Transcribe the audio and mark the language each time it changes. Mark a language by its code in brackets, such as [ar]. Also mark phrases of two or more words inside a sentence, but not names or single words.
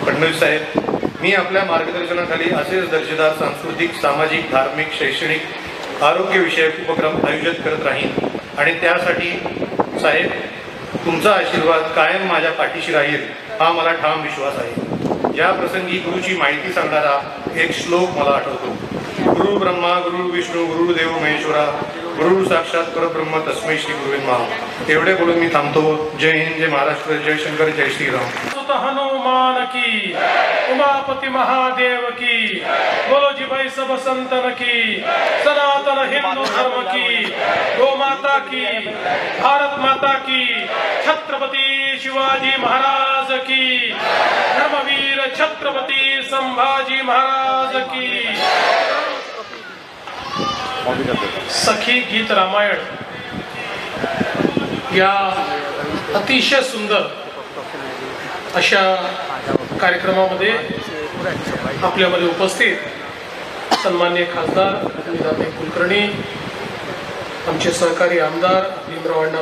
[mr] फडणवीस साहेब, मी आपल्या मार्गदर्शनाखाली असेच दर्जेदार सांस्कृतिक, सामाजिक, धार्मिक, शैक्षणिक, आरोग्यविषयक उपक्रम आयोजित करत राहीन आणि त्यासाठी साहेब तुमचा आशीर्वाद कायम माझ्या पाठीशी राहील हा मला ठाम विश्वास आहे। या प्रसंगी गुरुची माहिती सांगणारा एक श्लोक मला आठवतो, [sa] गुरु ब्रह्मा गुरु विष्णू गुरुदेव महेश्वरा गुरु साक्षात परब्रह्म तस्मै श्री गुरुवे नमः। [mr] एवढे बोलून मी थांबतो। जय हिंद, जय महाराष्ट्र, जय शंकर, जय श्रीराम। [hi] हनुमान की, उमापति महादेव की, बोलो जी भाई सब संतन की, सनातन हिंदू धर्म की, गो माता की, भारत माता की, छत्रपति शिवाजी महाराज की, धर्मवीर छत्रपति संभाजी महाराज की। [mr] सखी गीत रामायण या अतिशय सुंदर अशा कार्यक्रमामध्ये आपल्यामध्ये उपस्थित सन्माननीय खासदार निदाताई कुलकर्णी, आमचे सहकारी आमदार भीमराव अण्णा